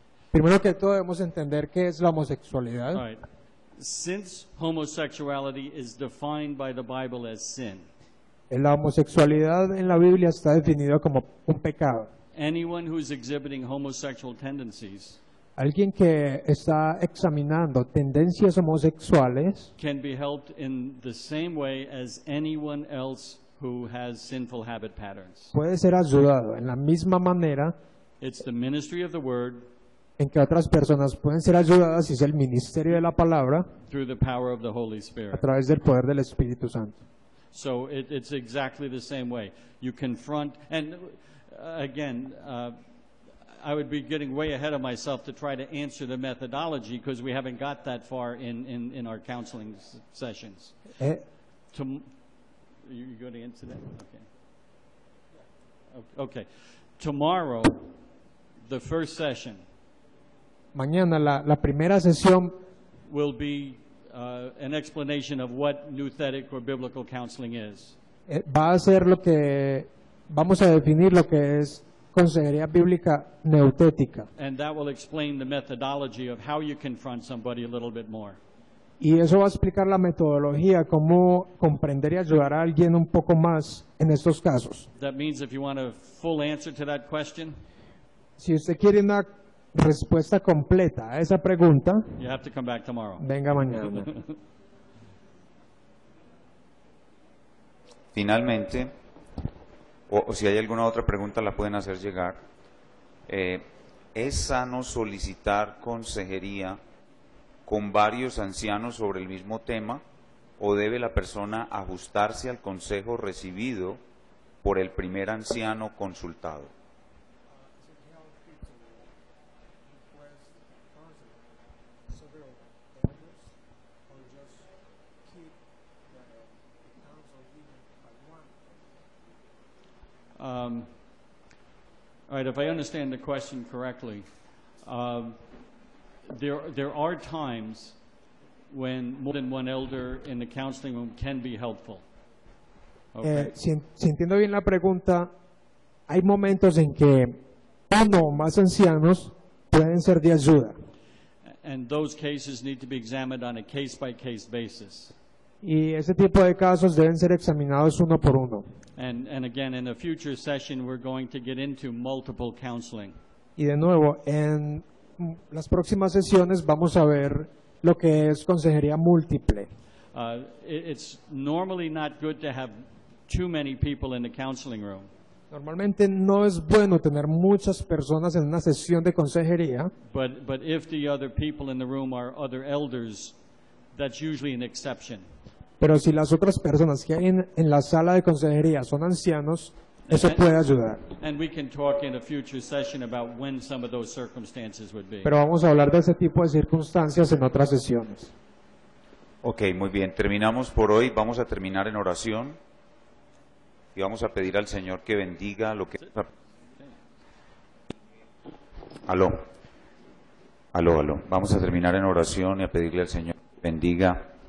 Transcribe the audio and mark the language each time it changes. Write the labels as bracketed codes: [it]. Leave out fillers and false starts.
[es] Primero que todo debemos entender qué es la homosexualidad. [en] All right. Since homosexuality is defined by the Bible as sin, [es] La homosexualidad en la Biblia está definida como un pecado. [en] anyone who's exhibiting homosexual tendencies [es] Alguien que está examinando tendencias homosexuales [en] can be helped in the same way as anyone else who has sinful habit patterns. [es] puede ser ayudado en la misma manera [en] It's the ministry of the word [es] en que otras personas pueden ser ayudadas, y es el ministerio de la palabra [en] through the power of the Holy [es] a [en] Spirit. [es] través del poder del Espíritu Santo. [en] So it's exactly the same way. You confront, and again, I would be getting way ahead of myself to try to answer the methodology because we haven't got that far in our counseling sessions. Eh, You going to answer that? Okay. Tomorrow, the first session [es] Mañana la primera sesión [en] will be an explanation of what nouthetic or biblical counseling is. [es] va a ser lo que vamos a definir lo que es consejería bíblica neutética, [en] And that will explain the methodology of how you confront somebody a little bit more. [es] y eso va a explicar la metodología, cómo comprender y ayudar a alguien un poco más en estos casos. [en] That means if you want a full answer to that question, [es] Si usted quiere una respuesta completa a esa pregunta, [en] you have to come back tomorrow. [es] venga mañana. Finalmente, o si hay alguna otra pregunta la pueden hacer llegar. ¿Es sano solicitar consejería con varios ancianos sobre el mismo tema o debe la persona ajustarse al consejo recibido por el primer anciano consultado? [en] All right, if I understand the question correctly, there are times when more than one elder in the counseling room can be helpful. Okay. [es] Si entiendo bien la pregunta, hay momentos en que uno o más ancianos pueden ser de ayuda, [en] And those cases need to be examined on a case-by-case basis. [es] y ese tipo de casos deben ser examinados uno por uno. [en] And again, in a future session, we're going to get into multiple counseling. [es] Y de nuevo, en las próximas sesiones vamos a ver lo que es consejería múltiple. [en] It's normally not good to have too many people in the counseling room. [es] Normalmente no es bueno tener muchas personas en una sesión de consejería, [en] But if the other people in the room are other elders, that's usually an exception. [es] pero si las otras personas que hay en la sala de consejería son ancianos, eso puede ayudar. [en] And we can talk in a future session about when some of those circumstances would be. [es] Pero vamos a hablar de ese tipo de circunstancias en otras sesiones. Ok, muy bien. Terminamos por hoy. Vamos a terminar en oración y vamos a pedir al Señor que bendiga lo que... Aló. Vamos a terminar en oración y a pedirle al Señor que bendiga.